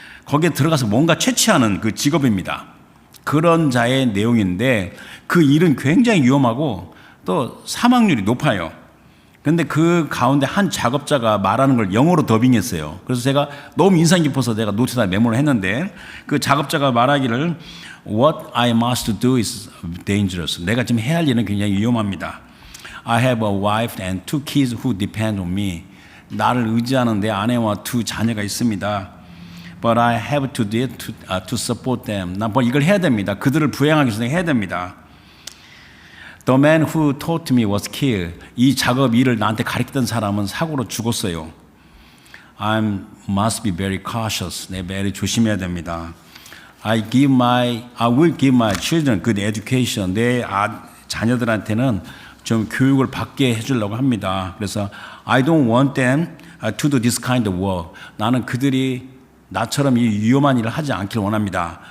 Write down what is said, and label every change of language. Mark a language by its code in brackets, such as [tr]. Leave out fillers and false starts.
[ko] 거기에 들어가서 뭔가 채취하는 그 직업입니다. 그런 자의 내용인데, 그 일은 굉장히 위험하고 또 사망률이 높아요. 그런데 그 가운데 한 작업자가 말하는 걸 영어로 더빙했어요. 그래서 제가 너무 인상 깊어서 내가 노트에다 메모를 했는데, 그 작업자가 말하기를, [en] What I must do is dangerous. [ko] 내가 지금 해야 할 일은 굉장히 위험합니다. [en] I have a wife and 2 kids who depend on me. [ko] 나를 의지하는 내 아내와 2 자녀가 있습니다. [en] But I have to do it to support them. [ko] 난 이걸 해야 됩니다. 그들을 부양하기 위해서 해야 됩니다. [en] The man who taught me was killed. [ko] 이 작업 일을 나한테 가르치던 사람은 사고로 죽었어요. [en] I must be very cautious. [ko] 내 매일 조심해야 됩니다. [en] I will give my children good education. [ko] 내 자녀들한테는 좀 교육을 받게 해주려고 합니다. 그래서 [en] I don't want them to do this kind of work. [ko] 나는 그들이 나처럼 이 위험한 일을 하지 않기를 원합니다.